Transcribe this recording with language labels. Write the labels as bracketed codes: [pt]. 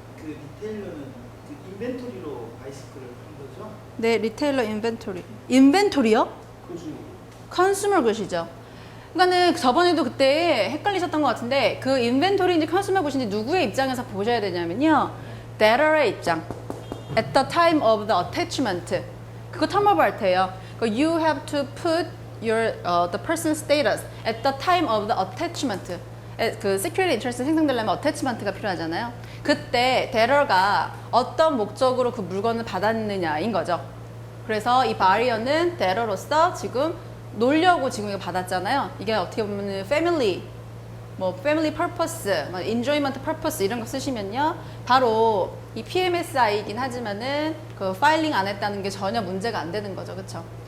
[ko] 그 리테일러는 그 인벤토리로 바이시클을 한 거죠. 네, 리테일러 인벤토리요? 컨슈머. 컨슈머 굿이죠. 그러니까는 저번에도 그때 헷갈리셨던 것 같은데, 그 인벤토리인지 컨슈머 굿인지 누구의 입장에서 보셔야 되냐면요, debtor의 입장. [en] At the time of the attachment. [ko] 그거 [en] term of art예요. You have to put your the person's status at the time of the attachment. [ko] 그 security interest 생성되려면 attachment가 필요하잖아요. 그때 debtor가 어떤 목적으로 그 물건을 받았느냐인 거죠. 그래서 이 buyer는 debtor로서 지금 놀려고 지금 이거 받았잖아요. 이게 어떻게 보면 family purpose, enjoyment purpose 이런 거 쓰시면요, 바로 이 PMSI이긴 하지만은 그 파일링 안 했다는 게 전혀 문제가 안 되는 거죠. 그쵸?